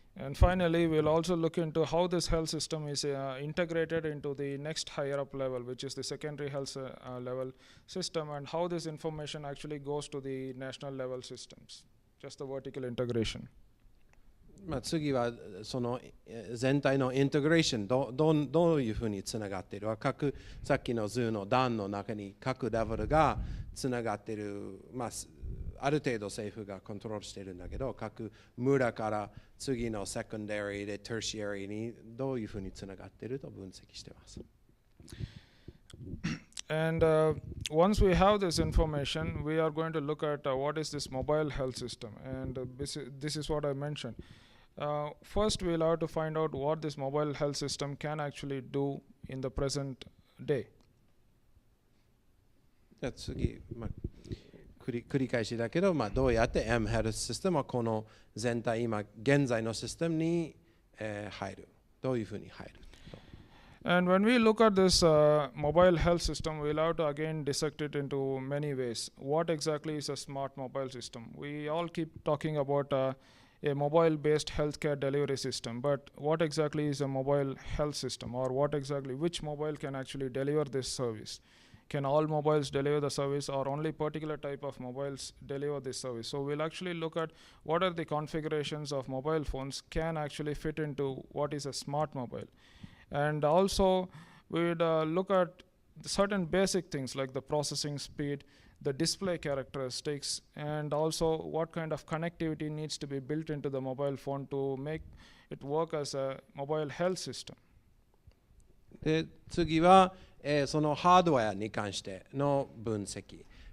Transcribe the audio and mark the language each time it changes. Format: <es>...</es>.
<en>And finally, we'll also look into how this health system is integrated into the next higher up level, which is the secondary health level system, and how this information actually goes to the national level systems, just the vertical integration.</en> <ja>次はその全体のインテグレーションどういうふうにつながっているか、さっきの図の段の中に各レベルがつながっている、ある程度政府がコントロールしているんだけど、各村から次のセカンダリーでターシアリーにどういうふうにつながっていると分析しています。</ja> <en>And once we have this information, we are going to look at what is this mobile health system. And this is what I mentioned. First, we'll have to find out what this mobile health system can actually do in the present day.</en> <ja>次、繰り返しだけど、どうやって mHealth システムはこの全体、今現在のシステムに、入る。どういうふうに入る。</ja> <en>And when we look at this mobile health system, we'll have to again dissect it into many ways. What exactly is a smart mobile system? We all keep talking about a mobile-based healthcare delivery system, but what exactly is a mobile health system, or which mobile can actually deliver this service? Can all mobiles deliver the service, or only particular type of mobiles deliver this service? So we'll actually look at what are the configurations of mobile phones can actually fit into what is a smart mobile. And also we'd look at certain basic things like the processing speed, the display characteristics, and also what kind of connectivity needs to be built into the mobile phone to make it work as a mobile health system.</en> <ja>で次は、そのハードウェアに関しての分析。</ja>